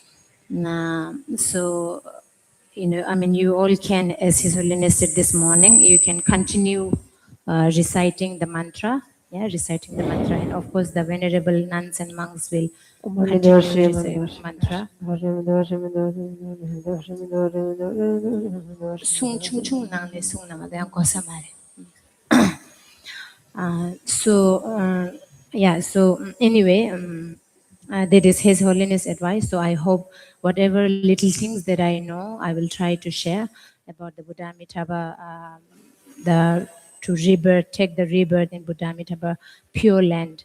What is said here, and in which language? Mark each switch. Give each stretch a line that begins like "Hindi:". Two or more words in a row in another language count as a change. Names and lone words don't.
English: So, I mean, you all can, as His Holiness said this morning, you can continue reciting the mantra, reciting the mantra. And of course, the venerable nuns and monks will continue to recite mantra. Sung chung chung nang le sung nang de ko samare. So anyway, that is His Holiness advice. So I hope whatever little things that I know, I will try to share about the Buddha Amitabha, to rebirth, take the rebirth in Buddha Amitabha Pure Land.